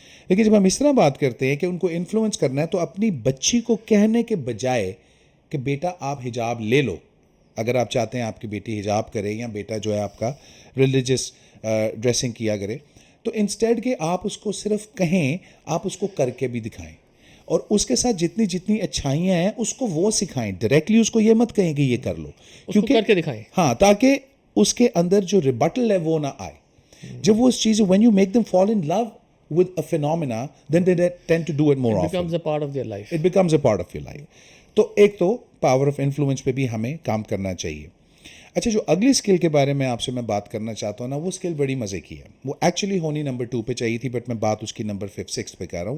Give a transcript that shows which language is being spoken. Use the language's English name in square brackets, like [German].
[Urdu] لیکن جب ہم اس طرح بات کرتے ہیں کہ ان کو انفلوئنس کرنا ہے, تو اپنی بچی کو کہنے کے بجائے کہ بیٹا آپ حجاب لے لو, اگر آپ چاہتے ہیں آپ کی بیٹی حجاب کرے یا بیٹا جو ہے آپ کا ریلیجس ڈریسنگ کیا کرے, تو انسٹیڈ کہ آپ اس کو صرف کہیں, آپ اس کو کر کے بھی دکھائیں, اور اس کے ساتھ جتنی جتنی اچھائیاں ہیں اس کو وہ سکھائیں. ڈائریکٹلی اس کو یہ مت کہیں کہ یہ کر لو, کیونکہ کر کے دکھائیں. ہاں, تاکہ اس کے اندر جو ریبٹل ہے وہ نہ آئے. جب وہ اس چیز, [English] when you make them fall in love with a phenomena, then they tend to do it more often. It becomes a part of their life. It becomes a part of your life. [Urdu] تو ایک تو power of influence پہ بھی ہمیں کام کرنا چاہیے. اچھا جو اگلی اسکل کے بارے میں آپ سے میں بات کرنا چاہتا ہوں نا، وہ اسکل بڑی مزے کی ہے. وہ ایکچولی ہونی نمبر 2 پہ چاہیے تھی، بٹ میں بات اس کی نمبر 5 6 پہ کر رہا ہوں.